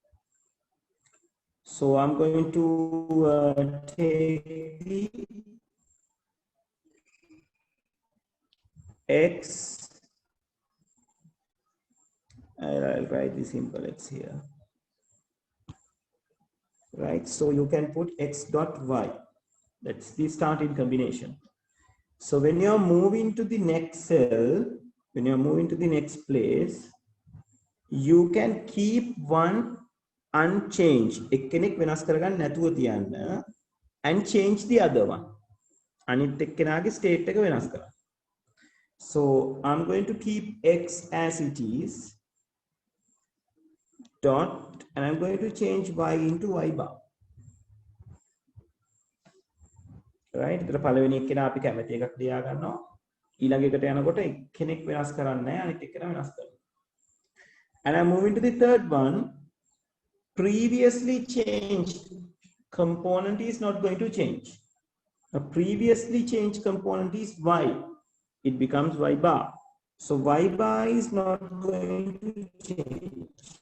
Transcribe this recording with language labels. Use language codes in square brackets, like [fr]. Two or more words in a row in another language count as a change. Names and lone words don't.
[en] So I'm going to take the X, I'll write the simple X here, right? So you can put X dot Y. That's the starting combination. So when you're moving to the next cell, when you're moving to the next place, you can keep one unchanged. [si] එකෙනෙක් වෙනස් කරගන්න නැතුව තියන්න [en] and change the other one. [si] අනිත් එක්කෙනාගේ state එක වෙනස් කරන්න. [en] So I'm going to keep X as it is, dot, and I'm going to change Y into Y bar. right? [si] ඒතර පළවෙනි එක්කෙනා අපි කැමති එකක් ලියා ගන්නවා. ඊළඟ එකට යනකොට කෙනෙක් වෙනස් කරන්නේ නැහැ, අනිත් එක්කෙනා වෙනස් කරනවා. [en] And I'm moving to the third one. Previously changed component is not going to change. A previously changed component is y. It becomes y bar. So y bar is not going to change.